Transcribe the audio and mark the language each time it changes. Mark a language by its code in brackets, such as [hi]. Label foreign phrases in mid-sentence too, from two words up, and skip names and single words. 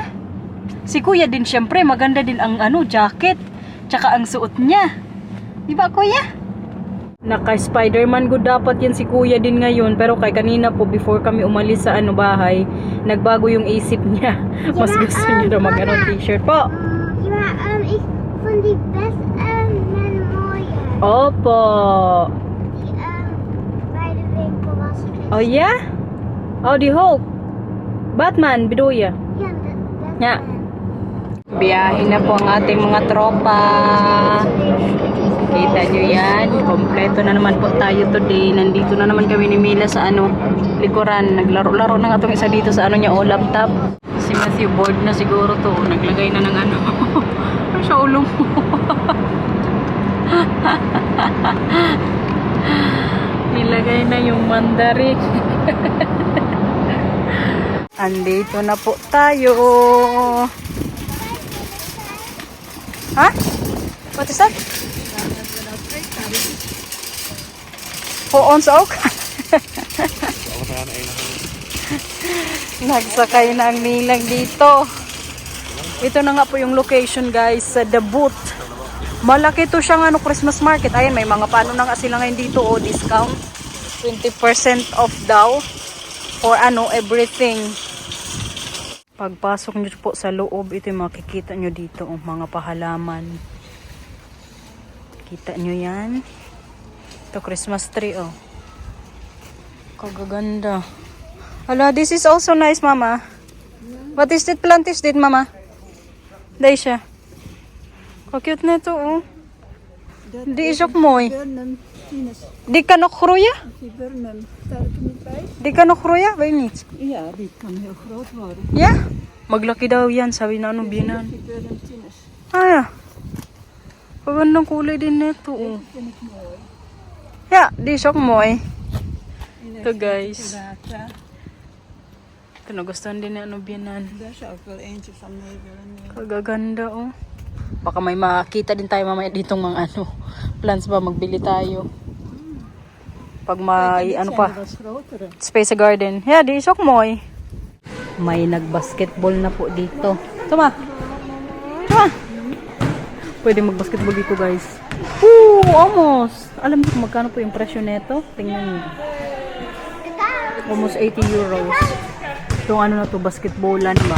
[tl] Si Kuya din, syempre, maganda din ang jacket. Tsaka ang suot niya. Di ba, Kuya? Naka- [en] Spider-Man good [tl] dapat yan si Kuya din ngayon. Pero kay kanina po, before kami umalis sa bahay, nagbago yung isip niya. Mas gusto niya na t-shirt po. [nl] Ik vond die best mooie. [tl] Opo. [nl] Die bij de winkel was geweest. [en] Oh, yeah? [nl] Oh, die Hulk. Batman, bedoel je? Ja, dat Ja. [tl] Biyahe na po ang ating mga tropa. Kita nyo yan. Kompleto na naman po tayo today. Nandito na naman kami ni Mila sa likuran. Naglaro-laro na nga itong isa dito sa niya, laptop. Si Matthew bored na siguro to. Naglagay na ng sa ulo mo. Nilagay na yung mandarin. Andito na po tayo. Ha? [en] What is that? Who owns Oak? [tl] Nagsakay na ang nilang dito. Ito na nga po yung location, guys, sa The Boot. Malaki to siyang [en] Christmas market. [tl] Ayan, may mga paano na nga sila ngayon dito, discount. 20% off daw. [en] For everything. [tl] Pagpasok nyo po sa loob, ito yung makikita nyo dito, mga pahalaman. Kita nyo yan. Ito, [en] Christmas tree, [tl] Kagaganda. Hala, [en] this is also nice, Mama. What is that plant is this, Mama? Daisha. [tl] Ka-cute na ito, [nl] Di isok mooi. Die kan nog groeien? Die kan nog groeien? Weet je niet? Ja, die kan heel groot worden. Ja? [tl] Maglaki daw yan, sabi na binan. [nl] Ah ja. [tl] Pagandang kulay din nito, [nl] Vind ik mooi. Ja, die is ook mooi. [tl] Ito, guys. Ito, nagustuhan din na binan. [nl] Daar zou ik wel eentje van mee willen nemen. [tl] Kagaganda, Baka may makita din tayo mamaya ditong mga plants ba, magbili tayo. Pag may pa, [nl] Dat is grotere. [en] space garden. Yeah, [nl] di is ook mooi. [tl] May nagbasketball na po dito. Tama. Tama. Pwede magbasketball dito, guys. Almost. Alam niyo kung magkano po yung presyo nito? Tingnan niyo. Almost 80 euros. Itong na to, basketballan ba?